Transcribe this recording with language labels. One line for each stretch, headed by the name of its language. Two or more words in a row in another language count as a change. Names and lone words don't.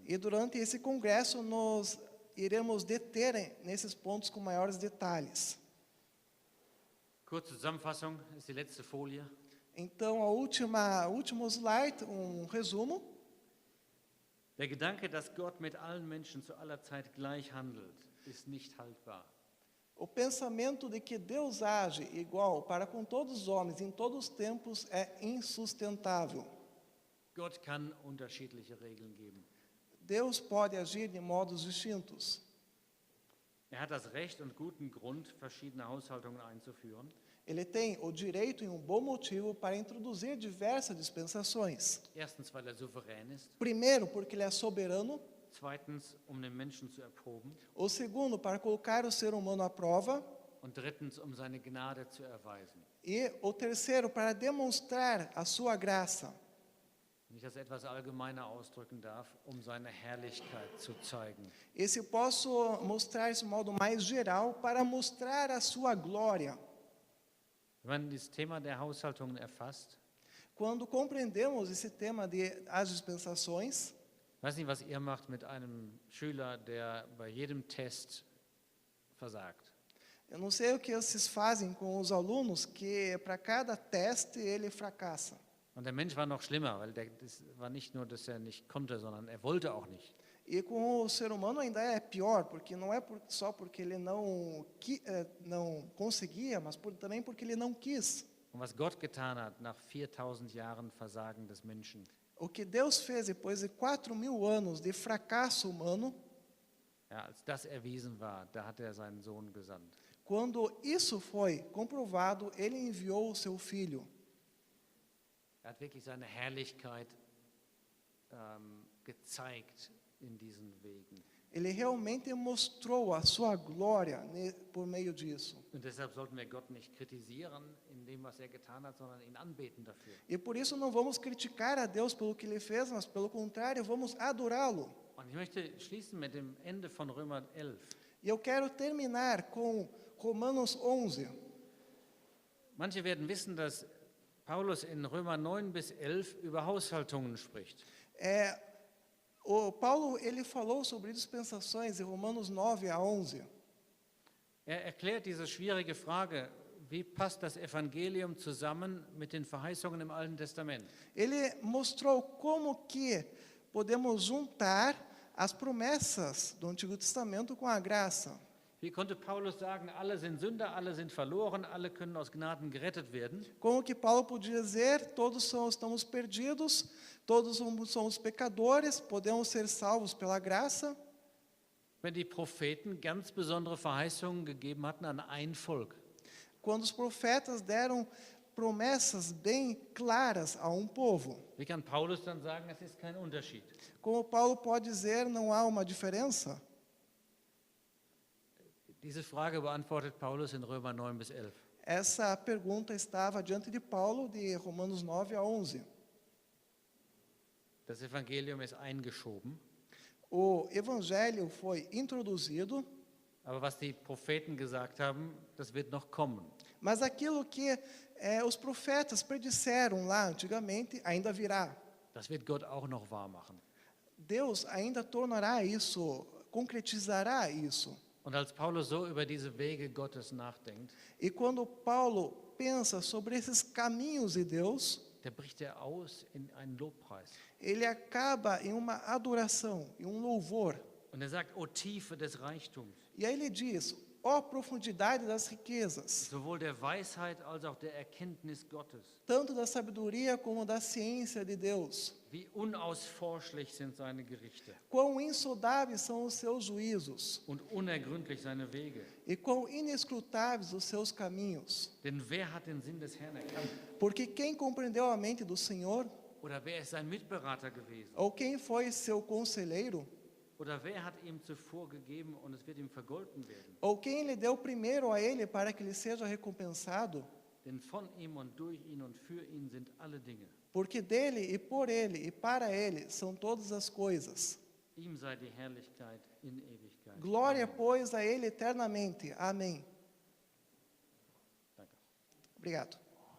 Portuguese: E durante esse congresso, nós iremos deter nesses pontos com maiores detalhes.
German: Kurze Zusammenfassung ist die letzte Folie.
Portuguese: Então, último slide, resumo.
German: Der Gedanke, dass Gott mit allen Menschen zu aller Zeit gleich handelt, ist nicht haltbar.
Portuguese: O pensamento de que Deus age igual para com todos os homens em todos os tempos é insustentável.
German: Gott kann unterschiedliche Regeln geben.
Portuguese: Deus pode agir de modos distintos.
German: Hat das Recht und guten Grund, verschiedene Haushaltungen einzuführen.
Portuguese: Ele tem o direito e bom motivo para introduzir diversas dispensações.
German: Erstens, weil souverän ist.
Portuguese: Primeiro, porque ele é soberano.
German: Zweitens, den Menschen zu erproben.
Portuguese: O segundo, para colocar o ser humano à prova.
German: Und drittens, seine Gnade zu erweisen.
Portuguese: E o terceiro, para demonstrar a sua graça.
German: Wenn ich das etwas allgemeiner ausdrücken darf, seine Herrlichkeit zu zeigen.
Portuguese: E se posso mostrar isso de modo mais geral, para mostrar a sua glória.
German: Wenn man das Thema der Haushaltungen erfasst,
Portuguese: quando compreendemos esse tema de as dispensações,
German: ich weiß nicht, was ihr macht mit einem Schüler, der bei jedem Test versagt.
Portuguese: Eu não sei o que vocês fazem com os alunos que para cada teste ele fracassa.
German: Und der Mensch war noch schlimmer, weil das war nicht nur, dass nicht konnte, sondern wollte auch nicht.
Portuguese: E com o ser humano ainda é pior, porque não é só porque ele não conseguia, mas também porque ele não quis.
German: Und was Gott getan hat nach 4000 Jahren Versagen des Menschen,
Portuguese: O que Deus fez depois de 4.000 anos de fracasso humano,
German: ja, als das erwiesen war, da hat seinen Sohn gesandt.
Portuguese: quando isso foi comprovado, ele enviou o seu filho.
German: Hat wirklich seine Herrlichkeit gezeigt in diesen Wegen.
Portuguese: Ele realmente mostrou a sua glória por meio disso.
German: Und deshalb sollten wir Gott nicht kritisieren in dem, was getan hat, sondern ihn anbeten dafür.
Portuguese: E por isso não vamos criticar a Deus pelo que ele fez, mas pelo contrário, vamos adorá-lo.
German: Und ich möchte schließen mit dem Ende von Römer 11.
Portuguese: E eu quero terminar com Romanos 11.
German: Manche werden wissen, dass Paulus in Römer 9 bis 11 über Haushaltungen spricht.
Portuguese: O Paulo ele falou sobre dispensações em Romanos 9 a 11.
German: Erklärt diese schwierige Frage, wie passt das Evangelium zusammen mit den Verheißungen im Alten Testament?
Portuguese: Ele mostrou como que podemos juntar as promessas do Antigo Testamento com a graça.
German: Wie konnte Paulus sagen, alle sind Sünder, alle sind verloren, alle können aus Gnaden gerettet werden?
Portuguese: Como que Paulo podia dizer, todos estamos perdidos, todos somos pecadores, podemos ser salvos pela graça?
German: Wenn die Propheten ganz besondere Verheißungen gegeben hatten an ein Volk.
Portuguese: Quando os profetas deram promessas bem claras a povo.
German: Wie kann Paulus dann sagen, es ist kein Unterschied?
Portuguese: Como Paulo pode dizer, não há uma diferença?
German: Diese Frage beantwortet Paulus in Römer 9 bis 11.
Portuguese: Essa pergunta estava diante de Paulo, de Romanos 9 a 11.
German: Das Evangelium ist eingeschoben.
Portuguese: O evangelho foi introduzido,
German: aber was die Propheten gesagt haben, das wird noch kommen.
Portuguese: mas aquilo que os profetas predisseram lá antigamente ainda virá.
German: Das wird Gott auch noch wahr machen.
Portuguese: Deus ainda tornará isso, concretizará isso.
German: Und als Paulus so über diese Wege Gottes nachdenkt,
Portuguese: E quando Paulo pensa sobre esses caminhos de Deus,
German: da bricht er aus in einen Lobpreis.
Portuguese: ele acaba em uma adoração, em um louvor.
German: Und er sagt, o Tiefe des Reichtums,
Portuguese: E aí ele diz: ó profundidade das riquezas,
German: sowohl der Weisheit als auch der Erkenntnis Gottes.
Portuguese: tanto da sabedoria como da ciência de Deus.
German: Wie unausforschlich sind seine Gerichte
Portuguese: Quão insondáveis são os seus juízos,
German: und unergründlich seine Wege.
Portuguese: e quão inescrutáveis os seus caminhos.
German: Denn wer hat den Sinn des Herrn erkannt?
Portuguese: Porque quem compreendeu a mente do Senhor,
German: Oder wer ist sein Mitberater gewesen?
Portuguese: ou quem foi seu conselheiro,
German: Oder wer hat ihm zuvor gegeben und es wird ihm vergolten werden?
Portuguese: ou quem lhe deu primeiro a ele para que lhe seja recompensado?
German: Denn von ihm und durch ihn und für ihn sind alle Dinge.
Portuguese: Porque dele e por ele e para ele são todas as coisas.
German: Ihm sei die Herrlichkeit in Ewigkeit.
Portuguese: Glória,
German: Amen.
Portuguese: pois, a ele eternamente. Amém.
German: Danke.
Portuguese: Obrigado.